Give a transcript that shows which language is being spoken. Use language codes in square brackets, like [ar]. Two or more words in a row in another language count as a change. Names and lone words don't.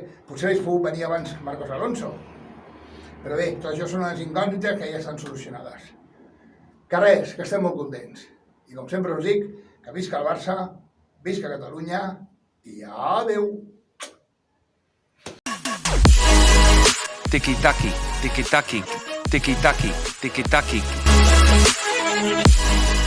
[ca] Potser hagués pogut venir abans Marcos Alonso. Però bé, tot això són unes incògnites que ja estan solucionades. Que res, que estem molt contents. I com sempre us dic, que visca el Barça, visca Catalunya i adeu. Tiki-taki, tiki-taki, tiki-taki, tiki-taki.